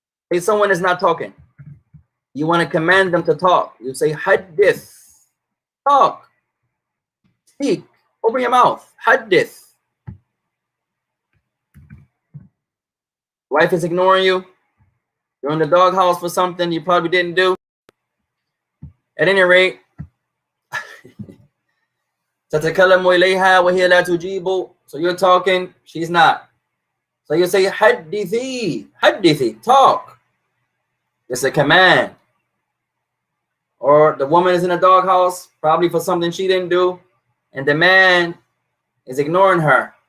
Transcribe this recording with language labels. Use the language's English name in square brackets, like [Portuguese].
[English] If someone is not talking, you want to command them to talk. You say حدث. Talk. Speak. Open your mouth. حدث. Wife is ignoring you. You're in the doghouse for something you probably didn't do. At any rate, [Arabic] تتكلم إليها وهي لا تجيب. [English] So you're talking, she's not. So you say حدثي. حدثي. Talk. It's a command. Or the woman is in a doghouse, probably for something she didn't do, and the man is ignoring her.